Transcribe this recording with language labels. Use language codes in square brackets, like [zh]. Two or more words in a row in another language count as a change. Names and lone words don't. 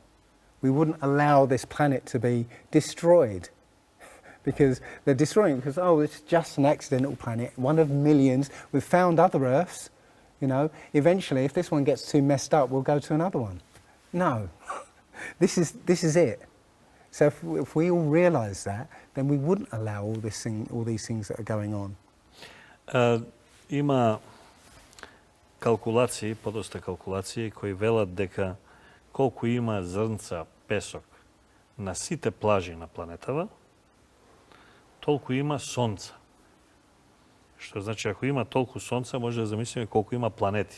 [en] We wouldn't allow this planet to be destroyed because they're destroying it because, it's just an accidental planet, one of millions. We've found other Earths, Eventually, if this one gets too messed up, we'll go to another one. No, this is it. So if we all realise that, then we wouldn't allow all these things that are going on. [mk] Има калкулации, подоста калкулации, кои велат дека колку има зрнца песок на сите плажи на планетава, толку има сонца. Што значи, ако има толку сонца, може да замислиме колку има планети.